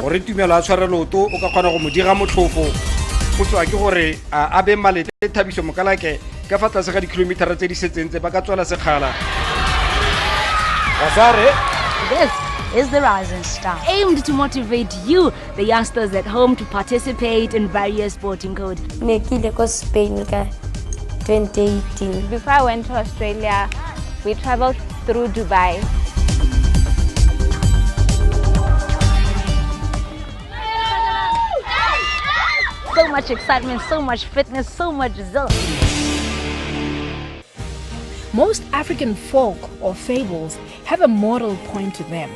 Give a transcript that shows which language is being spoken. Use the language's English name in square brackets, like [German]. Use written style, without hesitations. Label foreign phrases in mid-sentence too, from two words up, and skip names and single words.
[Tswana] Gore tumelo a tshware loto o ka kgona go mo dira motlhofo go tswa ke gore a be malete thabiso mokalake ka fa tlase ga dikilometara tse di setseng tse ba ka tswela sekgala. [English] This is The Rising Star, aimed to motivate you, the youngsters at home, to participate in various sporting codes. [Tswana] Nekile ko Spain ka 2018. [English] Before I went to Australia, we traveled through Dubai. So much excitement, so much fitness, so much zeal. Most African folk or fables have a moral point to them.